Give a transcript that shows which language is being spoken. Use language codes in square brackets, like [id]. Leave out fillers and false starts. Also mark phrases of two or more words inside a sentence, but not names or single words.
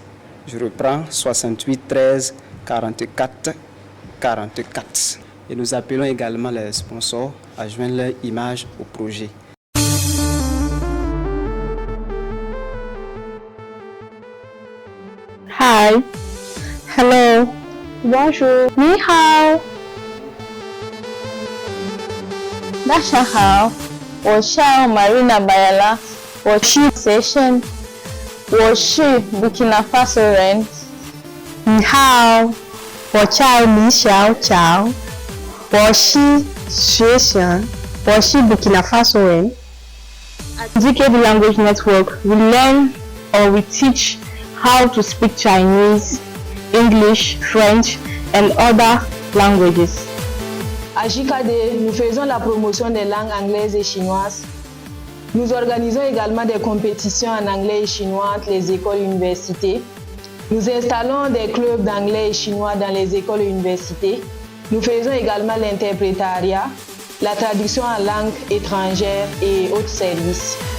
[fr] Je reprends, 68 13 44 44. Et nous appelons également les sponsors à joindre leur image au projet. [en] Hi. Hello. Bonjour. [zh] 你好. 大家好，我叫 Marina Bayala， 我是 Session， 我是 Burkina Faso人。你好，我叫李小乔，我是学生，我是 Burkina Faso 人。 [en] At DKB Language Network, we learn or we teach how to speak Chinese, English, French, and other languages. [fr] À JKD, nous faisons la promotion des langues anglaises et chinoises. Nous organisons également des compétitions en anglais et chinois entre les écoles et universités. Nous installons des clubs d'anglais et chinois dans les écoles et universités. Nous faisons également l'interprétariat, la traduction en langue étrangère et autres services.